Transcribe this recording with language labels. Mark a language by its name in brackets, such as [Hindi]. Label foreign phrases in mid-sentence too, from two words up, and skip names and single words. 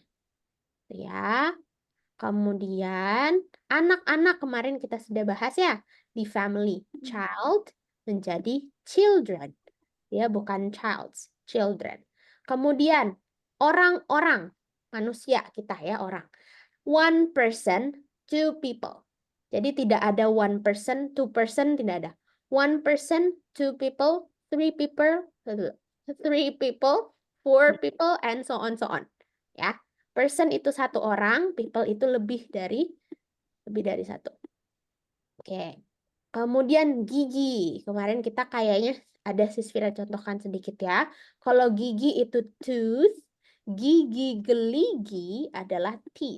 [Indonesian] Ya. Kemudian anak-anak kemarin kita sudah bahas ya di family. Child menjadi children. Ya, bukan childs, children. Kemudian orang-orang, manusia kita ya orang. [English] One person, two people. [Indonesian] Jadi tidak ada [English] one person, two person, [Indonesian] tidak ada. [English] One person, two people, three people, four people, and so on, so on. [Indonesian] Ya, person itu satu orang, people itu lebih dari satu. Oke. Kemudian gigi. Kemarin kita kayaknya ada Sisvira contohkan sedikit ya. Kalau gigi itu tooth, gigi geligi adalah teeth.